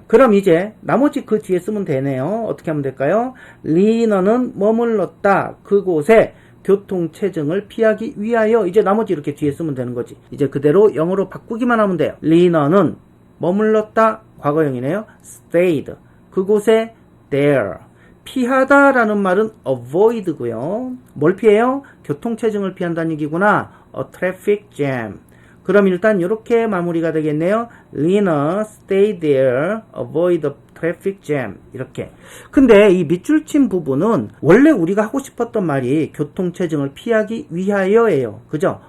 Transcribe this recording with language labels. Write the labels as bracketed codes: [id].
[ko] 그럼 이제 나머지 그 뒤에 쓰면 되네요. 어떻게 하면 될까요? 리너는 머물렀다 그곳에 교통체증을 피하기 위하여. 이제 나머지 이렇게 뒤에 쓰면 되는 거지. 이제 그대로 영어로 바꾸기만 하면 돼요. 리너는 머물렀다 과거형이네요. [en] stayed [ko] 그곳에 [en] there. [ko] 피하다 라는 말은 avoid고요. 뭘 피해요? 교통체증을 피한다는 얘기구나. [en] a traffic jam. [ko] 그럼 일단 이렇게 마무리가 되겠네요. [en] Lina stay there, avoid the traffic jam. 이렇게. [ko] 근데 이 밑줄 친 부분은 원래 우리가 하고 싶었던 말이 교통체증을 피하기 위하여예요. 그죠?